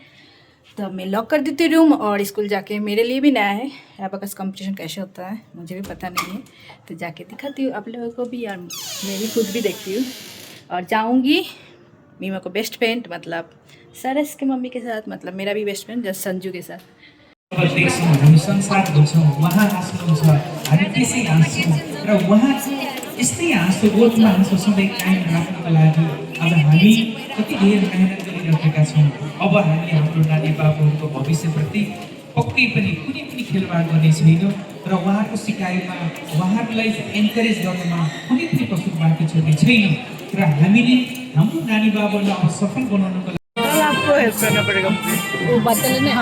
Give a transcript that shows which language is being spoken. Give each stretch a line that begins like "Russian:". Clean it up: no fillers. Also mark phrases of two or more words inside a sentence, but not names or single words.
Hindi: तो अब मैं लॉक कर देती रूम और स्कूल जाके, मेरे लिए भी नया है
English: abacus competition
Hindi: कैसे होता है, मुझे भी पता नहीं है, तो जाके दिखाती हूँ आप लोगों को भी और मैं भी खुद भी देखती हूँ। और जाऊँगी मीमा को
English: best friend
Hindi: मतलब सरस के मम्मी के साथ, मतलब मेरा भी
English: best friend
Hindi: जस्ट संजू के साथ।
Nepali: हामी संसार बुझ्छौँ, उहाँ हाँस्नुहुन्छ, हामी त्यसै हाँस्छौँ र उहाँ यस्तै हाँसो गोठमा हाँसो सधैँ कायम राख्नको लागि आज हामी कति धेरै मेहनत गरिरहेका छौँ। अब हामीले हाम्रो नानी बाबुहरूको भविष्यप्रति पक्कै पनि कुनै पनि खेलवाड गर्ने छैनौँ र उहाँको सिकाइमा, उहाँहरूलाई एन्करेज गर्नुमा कुनै पनि कसुर बाँकी छोड्ने छैनौँ र हामीले हाम्रो नानी बाबुलाई अब सफल बनाउनको लागि
Hindi: आपको हेल्प करना पड़ेगा वो बदल में।